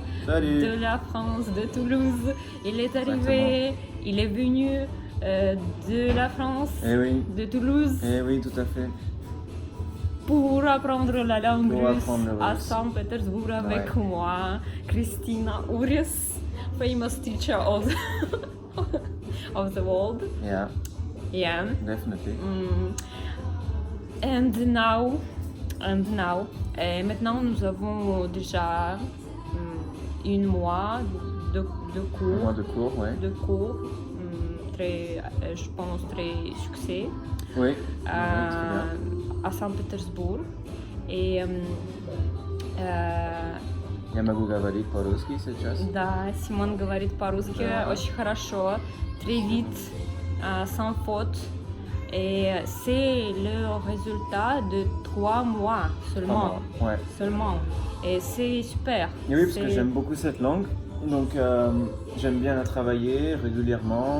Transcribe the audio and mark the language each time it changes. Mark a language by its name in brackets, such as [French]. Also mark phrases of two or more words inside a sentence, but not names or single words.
[French] Salut. de la France, de Toulouse. Il est arrivé, il est venu de la France, Oui. de Toulouse, Oui, tout à fait. pour apprendre la langue Pour russe apprendre le à russe. Saint-Pétersbourg avec moi, Christina Urias, [English] famous teacher of the world. Yeah, Yeah. definitely. And now, [French] maintenant nous avons déjà un mois de cours. Un mois de cours, ouais. De cours, très, je pense très succès. Oui, très bien. À Saint-Pétersbourg. Et [Russian] Я могу говорить по-русски сейчас. да, Симон говорит по-русски очень хорошо, [French] très vite, sans faute. Et c'est le résultat de 3 mois seulement. Ouais. Seulement. Et c'est super. Et oui, parce que j'aime beaucoup cette langue. Donc j'aime bien la travailler régulièrement.